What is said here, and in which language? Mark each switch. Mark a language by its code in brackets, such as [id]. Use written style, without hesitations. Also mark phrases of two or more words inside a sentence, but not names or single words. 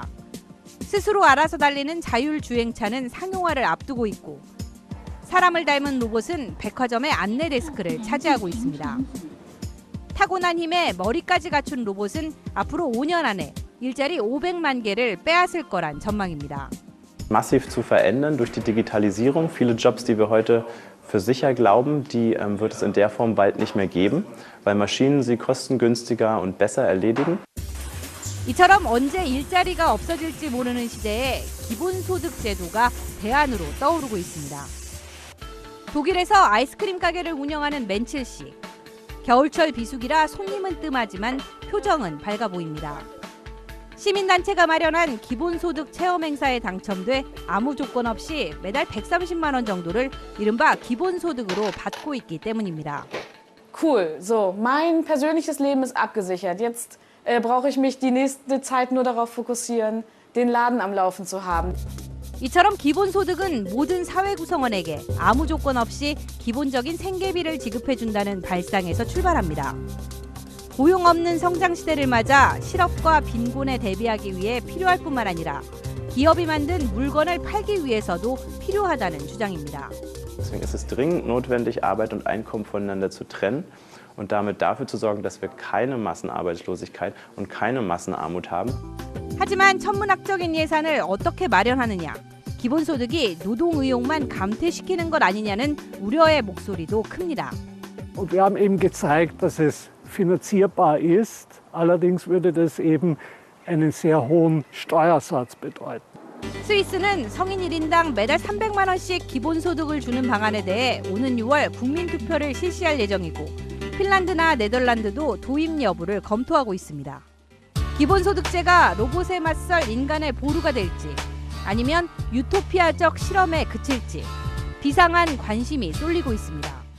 [ko] 스스로 알아서 달리는 자율주행차는 상용화를 앞두고 있고 사람을 닮은 로봇은 백화점의 안내 데스크를 차지하고 있습니다. 타고난 힘에 머리까지 갖춘 로봇은 앞으로 5년 안에 일자리 500만 개를 빼앗을 거란 전망입니다. [de] Massiv zu verändern durch die Digitalisierung. Viele Jobs, die wir heute für sicher glauben, die wird es in der Form bald nicht mehr geben, weil Maschinen sie kostengünstiger und besser erledigen. [ko] 이처럼 언제 일자리가 없어질지 모르는 시대에 기본소득 제도가 대안으로 떠오르고 있습니다. 독일에서 아이스크림 가게를 운영하는 맨칠 씨. 겨울철 비수기라 손님은 뜸하지만 표정은 밝아 보입니다. 시민단체가 마련한 기본소득 체험 행사에 당첨돼 아무 조건 없이 매달 130만 원 정도를 이른바 기본소득으로 받고 있기 때문입니다. [de] Cool, so, mein persönliches Leben ist abgesichert. Jetzt brauche ich mich die nächste Zeit nur darauf fokussieren, den Laden am Laufen zu haben. [ko] 이처럼 기본소득은 모든 사회 구성원에게 아무 조건 없이 기본적인 생계비를 지급해준다는 발상에서 출발합니다. 고용 없는 성장 시대를 맞아 실업과 빈곤에 대비하기 위해 필요할 뿐만 아니라 기업이 만든 물건을 팔기 위해서도 필요하다는 주장입니다. [de] Deswegen ist es dringend notwendig, Arbeit und Einkommen voneinander zu trennen und damit dafür zu sorgen, dass wir keine Massenarbeitslosigkeit und keine Massenarmut haben. [ko] 하지만 천문학적인 예산을 어떻게 마련하느냐, 기본소득이 노동의욕만 감퇴시키는 것 아니냐는 우려의 목소리도 큽니다. [de] Und wir haben eben gezeigt, dass es finanzierbar ist. Allerdings würde das eben einen sehr hohen Steuersatz bedeuten. [ko] 스위스는 성인 1인당 매달 300만 원씩 기본소득을 주는 방안에 대해 오는 6월 국민투표를 실시할 예정이고 핀란드나 네덜란드도 도입 여부를 검토하고 있습니다. 기본소득제가 로봇에 맞설 인간의 보루가 될지 아니면 유토피아적 실험에 그칠지 비상한 관심이 쏠리고 있습니다.